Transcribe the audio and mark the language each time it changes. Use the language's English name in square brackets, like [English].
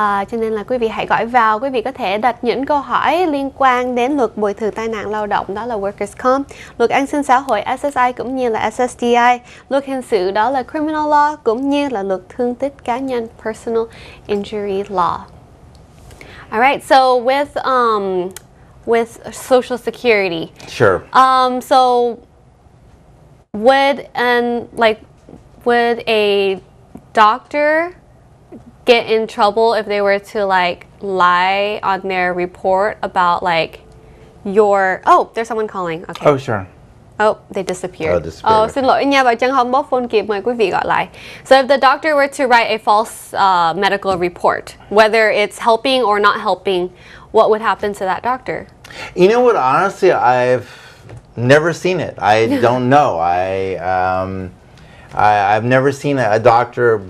[Vietnamese] Cho nên là quý vị hãy gọi vào, quý vị có thể đặt những câu hỏi liên quan đến luật bồi thường tai nạn lao động, đó là Workers' Comp, luật an sinh xã hội SSI cũng như là SSDI, luật hình sự đó là Criminal Law, cũng như là luật thương tích cá nhân Personal Injury Law. [English] Alright, so with Social Security. Sure. So would a doctor get in trouble if they were to lie on their report about your... Oh, there's someone calling. Okay. Oh, sure. Oh, they disappeared. Oh, disappeared. [Vietnamese] Xin lỗi nha, bà Trân không bóp phone kịp, mời quý vị gọi lại. [English] So if the doctor were to write a false medical report, whether it's helping or not helping, what would happen to that doctor? You know what? Honestly, I've never seen it. I don't know. I've never seen a doctor.